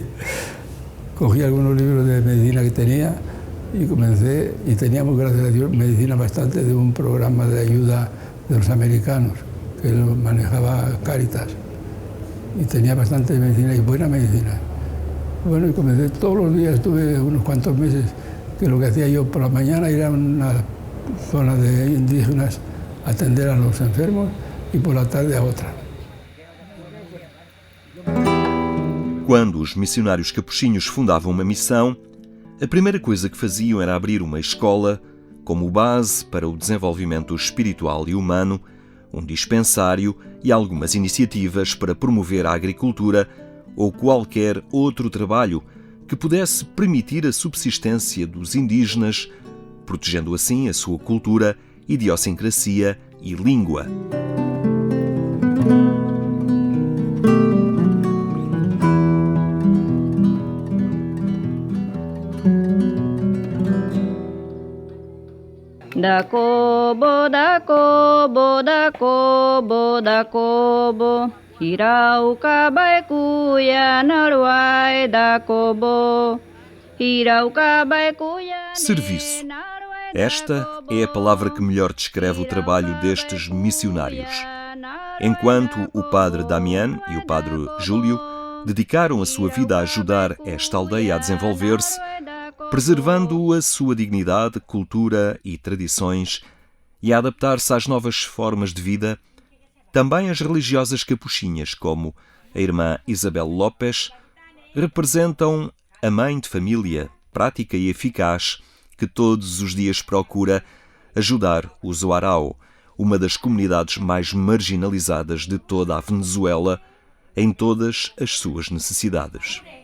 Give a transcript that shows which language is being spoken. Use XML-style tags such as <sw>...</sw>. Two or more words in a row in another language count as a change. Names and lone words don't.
<es>Cogí algunos libros de medicina que tenía y comencé, y teníamos, gracias a Dios, medicina bastante de un programa de ayuda de los americanos, que lo manejaba Cáritas. Y tenía bastante medicina y buena medicina. Bueno, y comencé todos los días, estuve unos cuantos meses, que lo que hacía yo por la mañana era una zonas de indígenas a atender a los enfermos y por la tarde a otra.</es> <pt>Quando os missionários capuchinhos fundavam uma missão, a primeira coisa que faziam era abrir uma escola como base para o desenvolvimento espiritual e humano, um dispensário e algumas iniciativas para promover a agricultura ou qualquer outro trabalho que pudesse permitir a subsistência dos indígenas, protegendo assim a sua cultura, idiosincrasia e língua.</pt> <wba>Dakobo, dakobo, dakobo, dakobo, hirauka baikuya naruai dakobo, hirauka baikuya.</wba> <pt>Serviço. Esta é a palavra que melhor descreve o trabalho destes missionários. Enquanto o padre Damián e o padre Júlio dedicaram a sua vida a ajudar esta aldeia a desenvolver-se, preservando a sua dignidade, cultura e tradições e a adaptar-se às novas formas de vida, também as religiosas capuchinhas, como a irmã Isabel Lopes, representam a mãe de família, prática e eficaz, que todos os dias procura ajudar os Huarao, uma das comunidades mais marginalizadas de toda a Venezuela, em todas as suas necessidades.</pt>